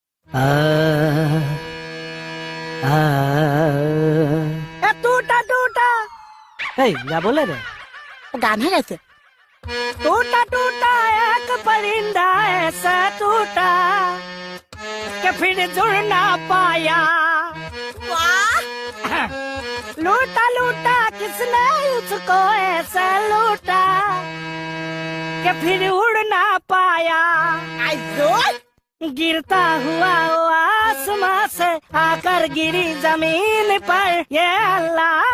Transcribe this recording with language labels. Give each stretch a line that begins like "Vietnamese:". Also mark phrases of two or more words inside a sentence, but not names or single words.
Hindi: टूटा टूटा गाबले रे
Assamese: গান হে গাইছে
Hindi: टूटा टूटा एक परिंदा ऐसा टूटा कि फिर जुड़ ना पाया लूटा लूटा किसने उसको ऐसा लूटा कि फिर उड़ ना पाया गिरता हुआ वो आसमां से आकर गिरी जमीन पर ये अल्लाह